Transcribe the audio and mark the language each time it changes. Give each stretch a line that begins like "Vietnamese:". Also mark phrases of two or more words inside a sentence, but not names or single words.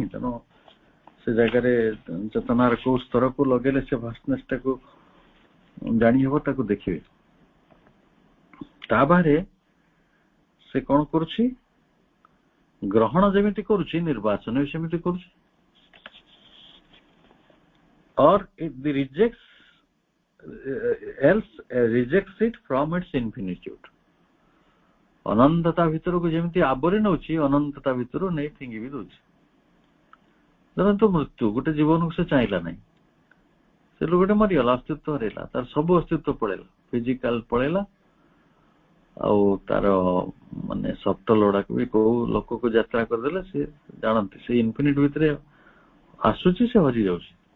Odia: ତେଣୁ ସେ ଜାଗାରେ ଚେତନାର କୋଉ ସ୍ତରକୁ ଲଗେଇଲେ ସେ ଭାଷ୍ଟନେସ୍ ଟାକୁ ଜାଣି ହେବ, ତାକୁ ଦେଖିବେ। ତା ବାହାରେ ସେ କଣ କରୁଛି, ଗ୍ରହଣ ଯେମିତି କରୁଛି ନିର୍ବାଚନ ବି ସେମିତି କରୁଛି।
English: or it rejects it from its infinitude।
Odia: ଅନନ୍ତତା ଭିତରକୁ ଯେମିତି ଆବରି ନଉଛି, ଅନନ୍ତତା ଭିତରୁ ନେଇ ଫିଙ୍ଗି ବି ଦଉଛି। ଧରନ୍ତୁ ମୃତ୍ୟୁ, ଗୋଟେ ଜୀବନକୁ ସେ ଚାହିଁଲା ନାହିଁ, ସେ ଲୋକଟେ ମରିଗଲା, ଅସ୍ତିତ୍ୱ ହରେଇଲା, ତାର ସବୁ ଅସ୍ତିତ୍ୱ ପଳେଇଲା, ଫିଜିକାଲ ପଳେଇଲା, ଆଉ ତାର ମାନେ ସଫ୍ଟୱେର ଗୁଡାକ ବି କୋଉ ଲୋକକୁ ଯାତ୍ରା କରିଦେଲେ ସେ ଜାଣନ୍ତି ସେ ଇନଫିନିଟ ଭିତରେ ଆସୁଛି, ସେ ହଜି ଯାଉଛି।